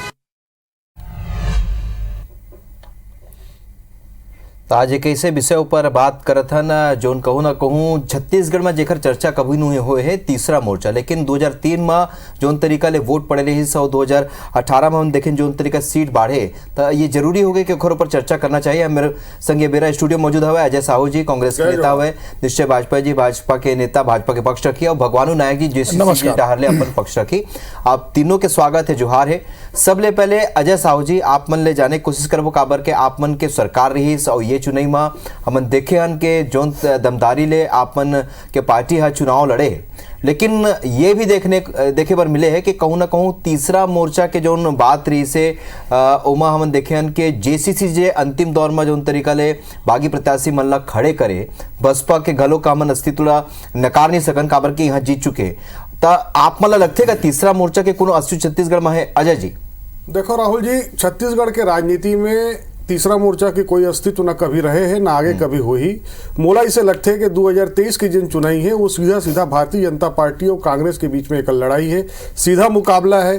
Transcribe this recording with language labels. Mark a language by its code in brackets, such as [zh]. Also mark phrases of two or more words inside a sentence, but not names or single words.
[hne] तो आज एक ऐसे विषय ऊपर बात करत हन जोन कहूँ ना कहूँ छत्तीसगढ़ में जेकर चर्चा कभी नहीं हुए है तीसरा मोर्चा। लेकिन 2003 में जोन तरीका ले वोट पड़े रही और 2018 में हम देखें जोन तरीका सीट बढ़े, तो ये जरूरी हो गई कि ओकर ऊपर चर्चा करना चाहिए। मेरे संग मेरा स्टूडियो मौजूद हुआ अजय साहू जी, कांग्रेस के नेता हुए, निश्चय वाजपेयी जी भाजपा के नेता, भाजपा के पक्ष रखी, और भगवानू नायक जी जेसीसी डहारले अपन पक्ष रखी। आप तीनों के स्वागत है, जोहार है। सबले पहले अजय साहू जी, आप मन ले जाने की कोशिश करबो काबर के आप मन के सरकार रही और ये चुनाई में हमन देखे हन के जोन दमदारी ले आपन के पार्टी हा चुनाव लड़े। लेकिन ये भी देखे पर मिले है कि कहूँ ना कहूँ तीसरा मोर्चा के जोन बात रही से ओमा हमन देखे हन के जेसीसी जे अंतिम दौर में जोन तरीका ले बागी प्रत्याशी मन ला खड़े करे, बसपा के घलो का मन अस्तित्व ला नकार नहीं सकन काबर के यहाँ जीत चुके। तो आप मन ला लगते का तीसरा मोर्चा के कोनो अस्तित्व छत्तीसगढ़ में है? अजय जी देखो राहुल जी, छत्तीसगढ़ के राजनीति में तीसरा मोर्चा की कोई अस्तित्व न कभी रहे हैं, ना आगे कभी हो ही। मोला इसे लगते है कि 2023 की जिन चुनाई है वो सीधा भारतीय जनता पार्टी और कांग्रेस के बीच में एक लड़ाई है, सीधा मुकाबला है।